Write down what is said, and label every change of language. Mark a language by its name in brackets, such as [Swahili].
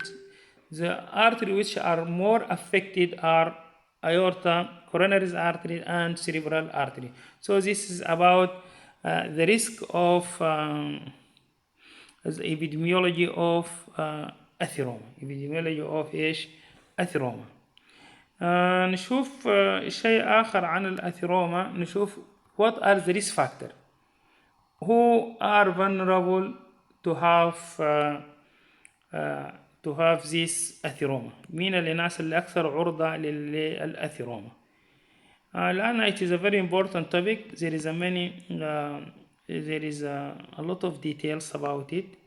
[English] It's the artery which are more affected are aorta, coronary artery, and cerebral artery. So this is about the risk of the epidemiology of atheroma. epidemiology of [Arabic] إيش؟ [English] atheroma. [Arabic] نشوف شيء آخر عن الأثيروما. نشوف [English] what are the risk factors who are vulnerable to have this atheroma. [Arabic] مين الناس اللي أكثر عرضة للأثيروما؟ الآن [English] it is a very important topic. There is a lot of details about it.